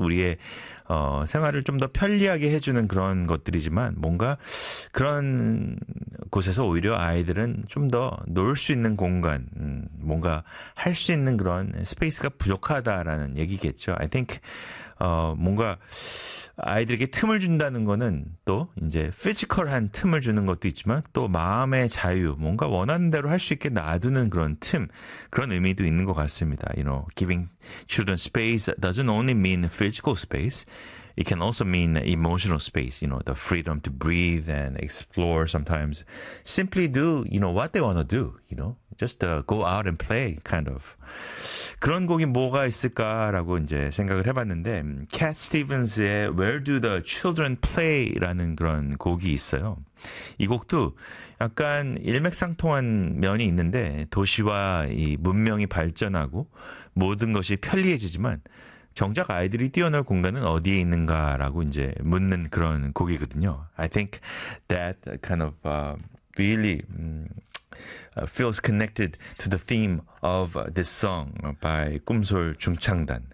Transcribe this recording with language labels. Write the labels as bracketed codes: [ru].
[ko] 우리의 생활을 좀더 편리하게 해주는 그런 것들이지만 뭔가 그런 곳에서 오히려 아이들은 좀더놀수 있는 공간, 뭔가 할수 있는 그런 스페이스가 부족하다라는 얘기겠죠. [en] I think [ko] 뭔가 아이들에게 틈을 준다는 거는 또 이제 피지컬한 틈을 주는 것도 있지만 또 마음의 자유, 뭔가 원하는 대로 할수 있게 놔두는 그런 틈, 그런 의미도 있는 것 같습니다. [en] Giving children space doesn't only mean physical space. It can also mean emotional space, the freedom to breathe and explore sometimes. Simply do, what they want to do, Just go out and play, kind of. [ko] 그런 곡이 뭐가 있을까라고 이제 생각을 해봤는데, Cat Stevens의 Where Do the Children Play라는 그런 곡이 있어요. 이 곡도 약간 일맥상통한 면이 있는데, 도시와 이 문명이 발전하고 모든 것이 편리해지지만, 정작 아이들이 뛰어놀 공간은 어디에 있는가라고 이제 묻는 그런 곡이거든요. [en] I think that kind of really feels connected to the theme of this song by 꿈솔 중창단.